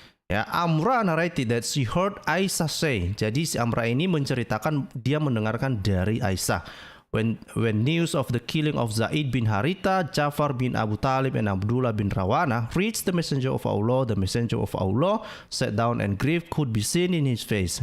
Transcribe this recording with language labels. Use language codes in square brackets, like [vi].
[en] Ya, Amra narrated that she heard Aisyah say. [id] Jadi si Amra ini menceritakan dia mendengarkan dari Aisyah. [en] When news of the killing of Zaid bin Haritha, Ja'far bin Abu Talib, and Abdullah bin Rawana reached the messenger of Allah, the messenger of Allah sat down and grief could be seen in his face.